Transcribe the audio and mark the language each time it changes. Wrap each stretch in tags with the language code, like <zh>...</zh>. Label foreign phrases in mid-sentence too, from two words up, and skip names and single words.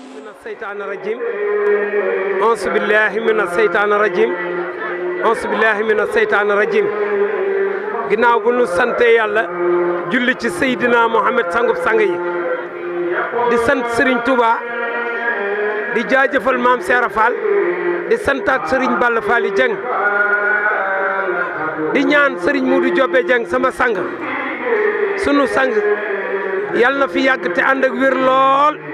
<ar>الشيطان الرجيم أعوذ بالله من الشيطان الرجيم</ar> <wo>أعوذ بالله من الشيطان الرجيم ginnaaw bu nu sante yàlla julli ci Seydina Mohamed sangub sang yi di sant Serigne Touba di jaajëfal maam Seera Fall di santaat Serigne Balla Fall Dieng di ñaan Serigne Modou Diobé Dieng sama sang sunu sang yàlla na fi yàgg te ànd ak wér lool</wo>